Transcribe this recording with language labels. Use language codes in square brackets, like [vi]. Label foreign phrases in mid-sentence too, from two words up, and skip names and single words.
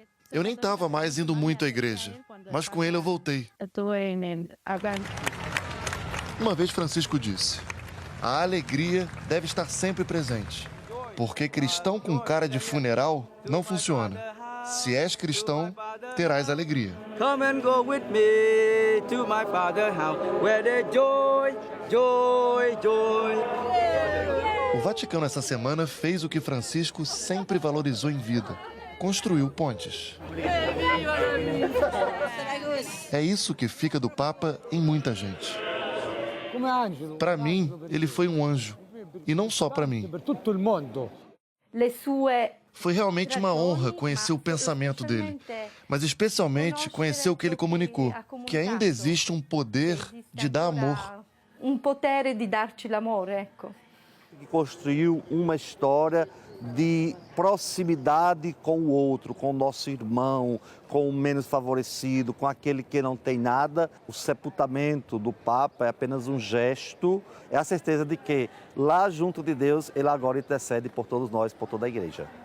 [pt] Eu nem estava mais indo muito à igreja, mas com ele eu voltei. Uma vez Francisco disse, a alegria deve estar sempre presente, porque cristão com cara de funeral não funciona. Se és cristão, terás alegria. [en] Come and go with me to my father's house, where there's joy, joy, joy. [pt] O Vaticano essa semana fez o que Francisco sempre valorizou em vida. Construiu pontes. É isso que fica do Papa em muita gente. Para mim, ele foi um anjo. E não só para mim. Foi realmente uma honra conhecer o pensamento dele, mas especialmente conhecer o que ele comunicou, que ainda existe um poder de dar amor. [it] Um potere di darci l'amore, ecco. [pt] Que construiu uma história de proximidade com o outro, com o nosso irmão, com o menos favorecido, com aquele que não tem nada. O sepultamento do Papa é apenas um gesto, é a certeza de que lá junto de Deus, ele agora intercede por todos nós, por toda a igreja.